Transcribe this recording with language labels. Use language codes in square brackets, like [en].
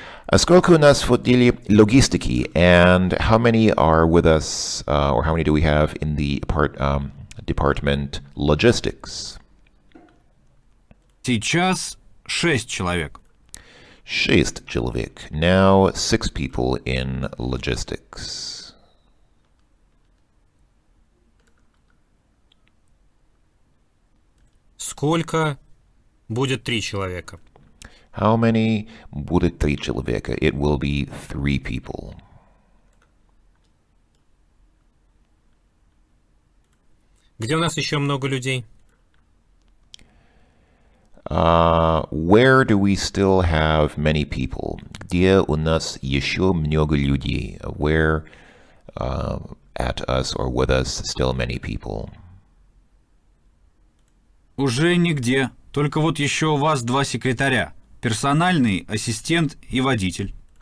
[ru] А сколько у нас в отделе логистики? [en] And how many are with us, or how many do we have in the department logistics? [ru] Сейчас 6 человек. 6 человек. [en] Now 6 people in logistics. [ru] Сколько будет 3 человека? [en] How many [ru] будет 3 человека? [en] It will be 3 people. [ru] Где у нас еще много людей? [en] Where do we still have many people? [ru] Где у нас еще много людей? [en] Where at us or with us still many people? [ru] Уже нигде. Только вот еще у вас 2 секретаря. Персональный, ассистент и водитель.